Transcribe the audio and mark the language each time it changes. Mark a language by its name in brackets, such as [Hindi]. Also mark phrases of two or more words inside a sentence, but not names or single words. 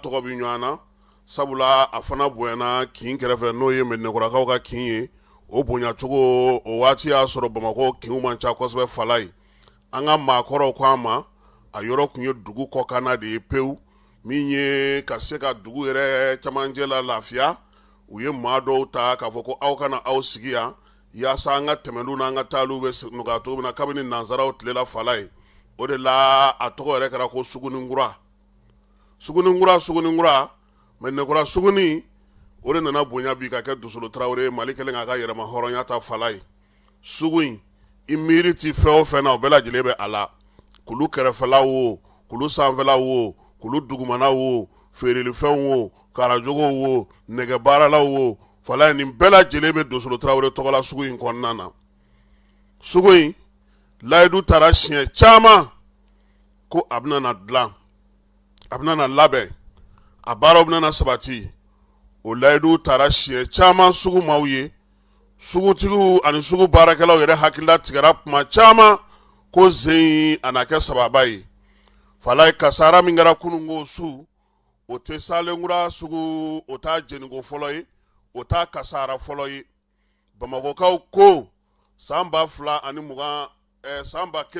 [Bambara] tɔgɔ bi ɲɔgɔn na sabula a fana bonyana kin kɛrɛfɛ n'o ye Mɛnɛkɔrɔkaw ka kin ye o bonyacogo o waati y'a sɔrɔ Bamakɔ kinw man ca kosɛbɛ fala ye an ka maakɔrɔw ko an ma a yɔrɔ kun ye dugu kɔkanna de ye pewu min ye ka se ka dugu yɛrɛ camancɛ la lafiya u ye maa dɔw ta k'a fɔ ko aw kana aw sigi yan yaasa an ka tɛmɛnu n'an ka taaliw bɛ nɔgɔya cogo min na kabini nansaraw tilela fala ye o de la a tɔgɔ yɛrɛ kɛra ko Suguninkura Mɛnɛkura Suguni o de nana bonya bi ka kɛ Dosolo Traoré Mali kɛlen k'a ka yɛrɛma hɔrɔnya ta fala ye sugu in i miiri ti fɛn o fɛn na o bɛɛ lajɛlen bɛ a la kulu kɛrɛfɛla wo kulu sanfɛla wo kulu dugumana wo feerelifɛnw wo karajogow wo nɛgɛbaaralaw wo fala nin bɛɛ lajɛlen bɛ Dosolo Traoré tɔgɔla sugu in kɔnɔna na sugu in layidu taara siɲɛ caman ko a bɛna na dilan a bɛna na labɛn a baaraw bɛna na sabati o layidu taara siɲɛ caman sugu maaw ye sugutigiw ani sugu baarakɛlaw yɛrɛ hakilila tigɛra kuma caman ko zen a na kɛ sababa ye fala ye kasara min kɛra kununko su o tɛ Salenkura sugu o t'a jeniko fɔlɔ ye o t'a kasara fɔlɔ ye Bamakokaw ko san 2020 san